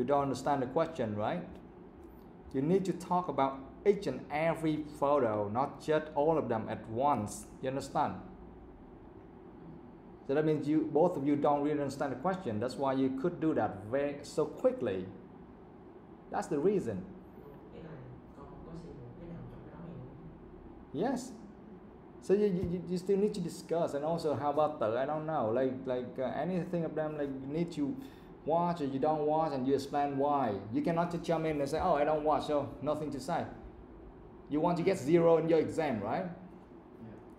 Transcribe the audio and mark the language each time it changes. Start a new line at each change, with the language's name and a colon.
English: You don't understand the question, right? You need to talk about each and every photo, not just all of them at once. You understand? So that means you, both of you don't really understand the question. That's why you could do that so quickly. That's the reason.
Vietnamese: cái này con không có xem được cái nào trong cái đó em.
English: Yes. So you still need to discuss, and also how about I don't know, anything of them, like you need to watch or you don't watch, and you explain why. You cannot just jump in and say, oh, I don't watch, so nothing to say. You want to get 0 in your exam, right? Yeah.